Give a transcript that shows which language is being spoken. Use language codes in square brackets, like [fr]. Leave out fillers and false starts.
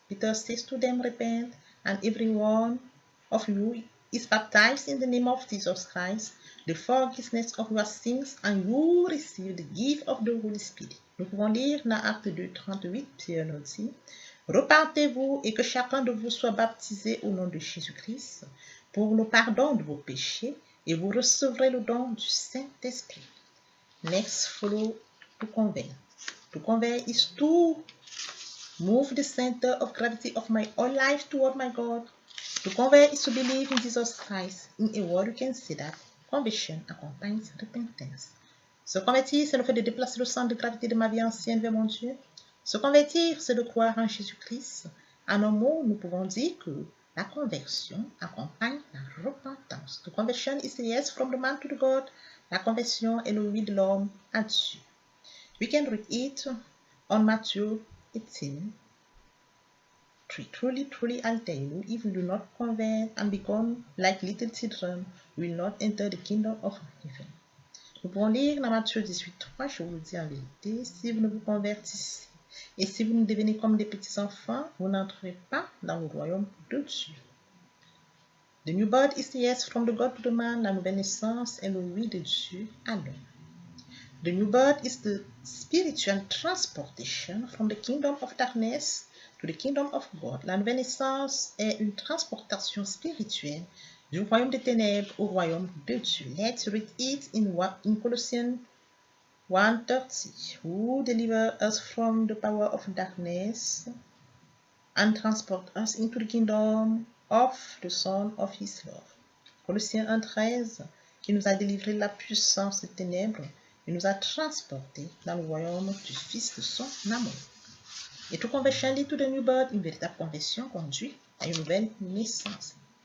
[en] Peter says to them, repent, and every one of you is baptized in the name of Jesus Christ, the forgiveness of your sins, and you receive the gift of the Holy Spirit. [fr] Nous pouvons lire dans Acte 2:38, Pierre nous dit, repentez-vous et que chacun de vous soit baptisé au nom de Jésus-Christ pour le pardon de vos péchés, et vous recevrez le don du Saint-Esprit. [en] Next, follow to convert. To convert is to move the center of gravity of my own life toward my God. To convert is to believe in Jesus Christ. In a word, you can say that conversion accompanies repentance. [fr] Se convertir, c'est le fait de déplacer le centre de gravité de ma vie ancienne vers mon Dieu. Se convertir, c'est de croire en Jésus-Christ En un mot, nous pouvons dire que la conversion accompagne la repentance. [en] The conversion is the yes from the man to the God. [fr] La conversion est le oui de l'homme à Dieu. [en] We can read it on Matthew 18. Truly, truly, I tell you, if you do not convert and become like little children, you will not enter the kingdom of heaven. [fr] Nous pouvons lire dans Matthieu 18:3, je vous le dis en vérité, si vous ne vous convertissez et si vous ne devenez comme des petits enfants, vous n'entrerez pas dans le royaume de Dieu. [en] The new birth is the yes from the God to the man, [fr] la nouvelle naissance est le oui de Dieu à l'homme. [en] The new birth is the spiritual transportation from the kingdom of darkness to the kingdom of God. [fr] La nouvelle naissance est une transportation spirituelle du royaume des ténèbres au royaume de Dieu. [en] Let's read it in Colossians 1:30. Who deliver us from the power of darkness and transport us into the kingdom of the Son of His love. [fr] Colossiens 1:13, qui nous a délivré de la puissance des ténèbres et nous a transportés dans le royaume du Fils de son amour. Et [en] to conversion lead to the new birth, [fr] une véritable conversion conduit à une nouvelle naissance.